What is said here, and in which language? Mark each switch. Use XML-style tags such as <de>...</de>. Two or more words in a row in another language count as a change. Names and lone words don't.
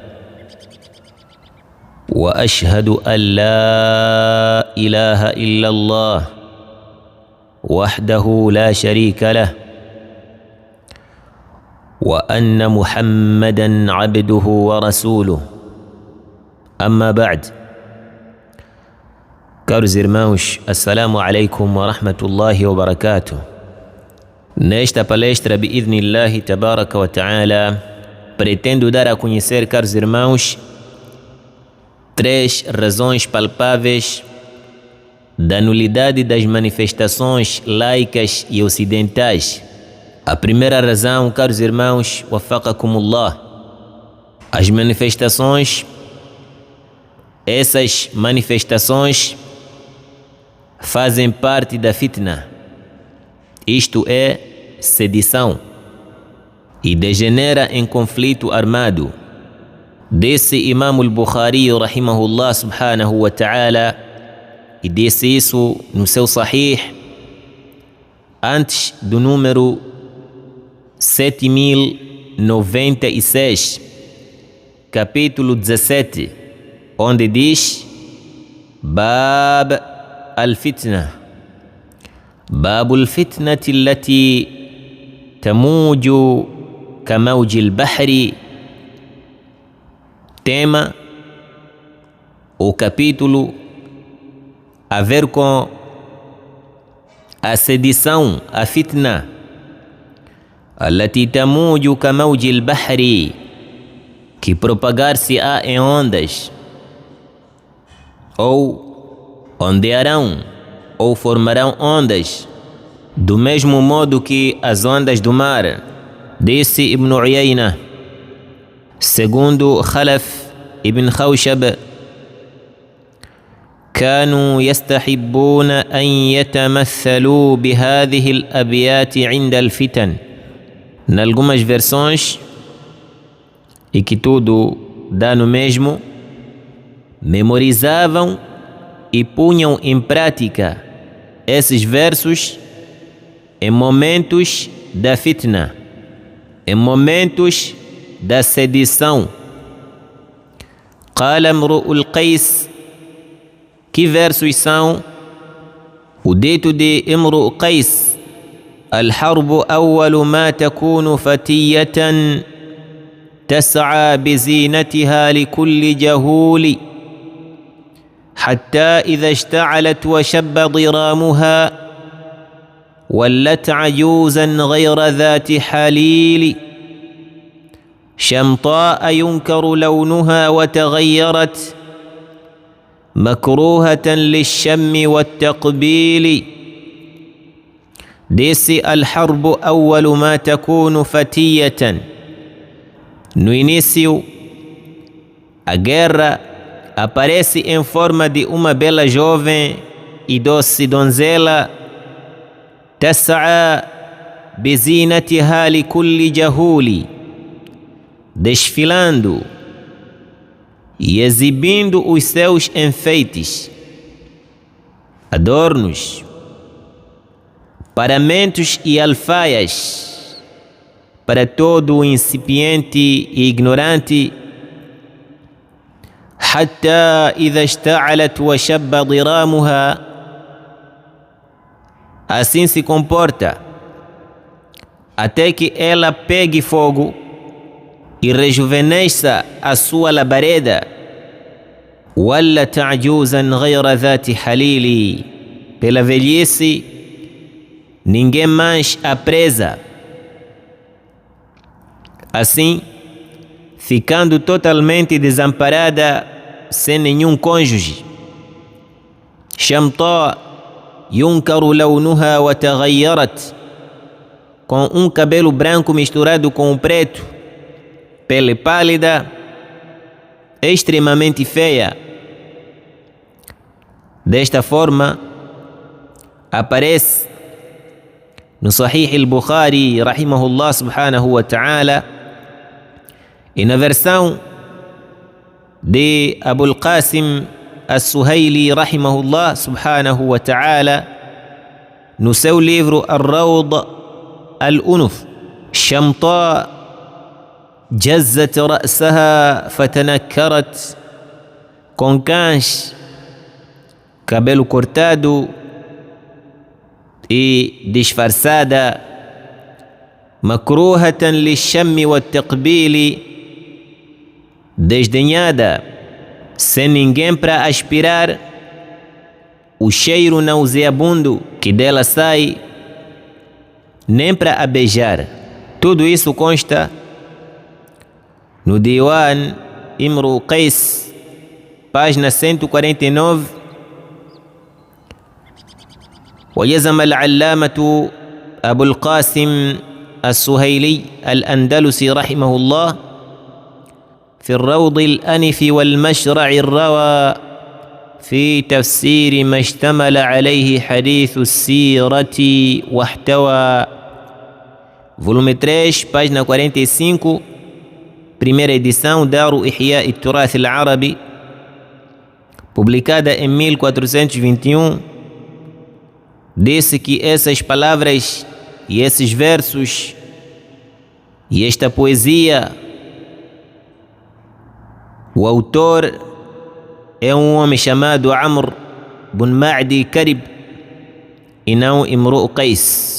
<ar>وأشهد أن لا إله إلا الله وحده لا شريك له، وأن محمدًا عبده ورسوله. أما بعد،</ar> <pt>caros irmãos,</pt> <ar>السلام عليكم ورحمة الله وبركاته.</ar> <pt>Nesta palestra,</pt> <ar>بإذن الله تبارك وتعالى,</ar> <pt>pretendo dar a conhecer, caros irmãos, 3 razões palpáveis da nulidade das manifestações laicas e ocidentais. A primeira razão, caros irmãos, wafaqakumullah, as manifestações, essas manifestações fazem parte da fitna, isto é, sedição, e degenera em conflito armado. Disse Imam al-Bukhari</pt> <ar>رحمه الله سبحانه وتعالى,</ar> <pt>e disse isso no seu Sahih antes do número 7096, capítulo 17, onde diz:</pt> <ar>باب الفتنة، باب الفتنة التي تموج كموج البحر.</ar> <pt>Tema, o capítulo a ver com a sedição, a fitna,</pt> <ar>التي تموج كموج البحر,</ar> <pt>que propagar-se-á em ondas, ou ondearão, ou formarão ondas, do mesmo modo que as ondas do mar. Disse Ibn Uyayna, segundo Khalaf ibn Khawshab,</pt> <ar>كانوا يستحبون أن يتمثلوا بهذه الأبيات عند الفتن.</ar> <pt>Nalgumas versões, e que tudo dá no mesmo, memorizavam e punham em prática esses versos em momentos da fitna, em momentos da sedição.</pt> <ar>قال امرؤ القيس,</ar> <pt>que versos são? O dito de Imru'ul Qais:</pt> <ar>الحرب أول ما تكون فتية تسعى بزينتها لكل جهول حتى إذا اشتعلت وشب ضرامها ولت عجوزا غير ذات حليل شمطاء ينكر لونها وتغيرت مكروهة للشم والتقبيل.</ar> <pt>Disse:</pt> <ar>الحرب أول ما تكون فتية.</ar> <pt>No início, a guerra aparece em forma de uma bela jovem e doce donzela.</pt> <ar>تسعى بزينتها لكل جهول,</ar> <pt>desfilando e exibindo os seus enfeites, adornos, paramentos e alfaias para todo o incipiente e ignorante.</pt> <ar>حتى إذا اشتعلت وشب ضرامها,</ar> <pt>assim se comporta até que ela pegue fogo e rejuvenesça a sua labareda.</pt> <ar>ولت عجوزا غير ذات حليل,</ar> <pt>pela velhice ninguém mais a preza, assim ficando totalmente desamparada, sem nenhum cônjuge.</pt> <ar>شمطاء ينكر لونها وتغيرت,</ar> <pt>com um cabelo branco misturado com o preto, pele pálida, extremamente feia. Desta forma, aparece no Sahih al-Bukhari,</pt> <ar>رحمه الله سبحانه وتعالى,</ar> <pt>e na versão de Abul Qasim As-Suhaili,</pt> <ar>رحمه الله سبحانه وتعالى,</ar> <pt>no seu livro Ar-Rawd Al-Unuf:</pt> <ar>شمطاء جزت رأسها فتنكرت,</ar> <pt>com cães, cabelo cortado e disfarçada,</pt> <ar>مكروهة للشم والتقبيل, desdenhada,</ar> <pt>sem ninguém para aspirar o cheiro nauseabundo que dela sai, nem para a beijar. Tudo isso consta no Diwan Imru Qais, página 149.</pt> <ar>ويزم العلامة أبو القاسم السهيلي الأندلسي رحمه الله في الروض الأنف والمشرع الروى في تفسير ما اشتمل عليه حديث السيرة واحتوى.</ar> <pt>Volume 3, página 45, primeira edição, Daru Ihya al-Turath al-Arabi, publicada em 1421, disse que essas palavras e esses versos e esta poesia, o autor é um homem chamado Amr bin Ma'di Karib e não Imru Qais.</pt>